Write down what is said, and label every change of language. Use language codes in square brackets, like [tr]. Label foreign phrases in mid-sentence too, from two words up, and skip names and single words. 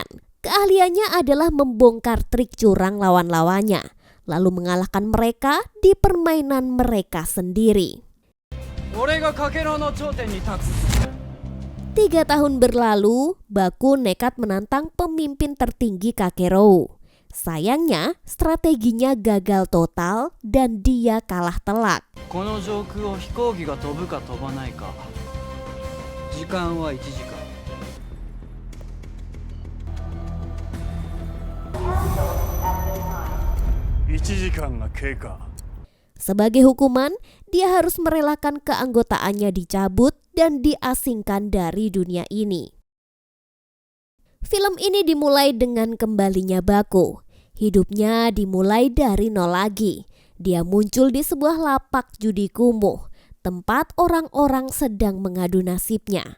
[id] Keahliannya adalah membongkar trik curang lawan-lawannya, lalu mengalahkan mereka di permainan mereka sendiri. 3 tahun berlalu, Baku nekat menantang pemimpin tertinggi Kakerou. Sayangnya, strateginya gagal total dan dia kalah telak. [ja] この上空を飛行機が飛ぶか飛ばないか。時間は1時間。1時間が経過。 [id] Sebagai hukuman, dia harus merelakan keanggotaannya dicabut dan diasingkan dari dunia ini. Film ini dimulai dengan kembalinya Baku. Hidupnya dimulai dari nol lagi. Dia muncul di sebuah lapak judi kumuh, tempat orang-orang sedang mengadu nasibnya.